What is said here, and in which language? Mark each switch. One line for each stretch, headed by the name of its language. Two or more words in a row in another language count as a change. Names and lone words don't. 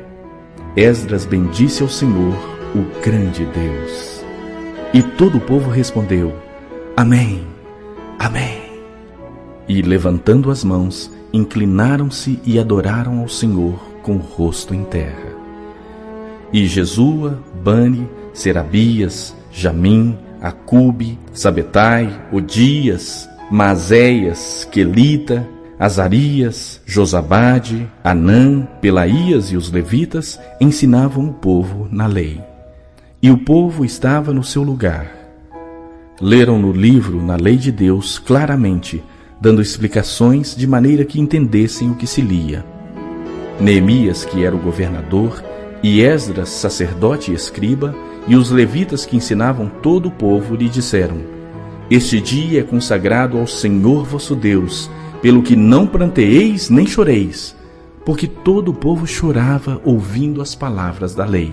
Portuguese: Esdras bendisse ao Senhor, o grande Deus. E todo o povo respondeu: Amém, Amém. E, levantando as mãos, inclinaram-se e adoraram ao Senhor com o rosto em terra. E Jesua, Bani, Serabias, Jamim, Acube, Sabetai, Odias, Maazéias, Quelita, Azarias, Josabade, Anã, Pelaías e os levitas ensinavam o povo na lei. E o povo estava no seu lugar. Leram no livro, na lei de Deus, claramente, dando explicações de maneira que entendessem o que se lia. Neemias, que era o governador, e Esdras, sacerdote e escriba, e os levitas que ensinavam todo o povo lhe disseram: Este dia é consagrado ao Senhor vosso Deus, pelo que não pranteeis nem choreis, porque todo o povo chorava ouvindo as palavras da lei.